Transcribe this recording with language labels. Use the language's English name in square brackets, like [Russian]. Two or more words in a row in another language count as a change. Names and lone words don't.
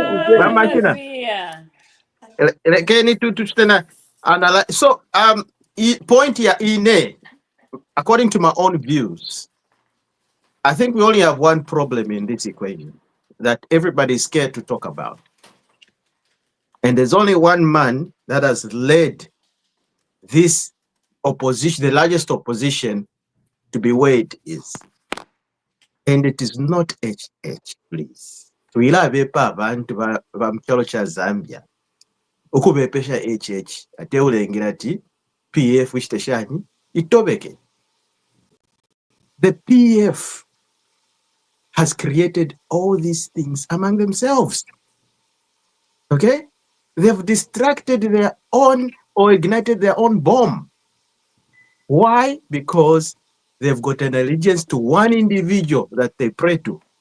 [English] Can to so point here in according to my own views, I think we only have one problem in this equation that everybody is scared to talk about. And there's only one man that has led this opposition, the largest opposition, to be where it is. And it is not HH, please. [Bemba] Tuilabepa abantu ba mkyalo cha Zambia. Ukubepesha HH, ate ulengera ati PF wishiteshani, itobeke. [English] The PF has created all these things among themselves. Okay? They've distracted their own or ignited their own bomb. Why? Because they've got an allegiance to one individual that they pray to.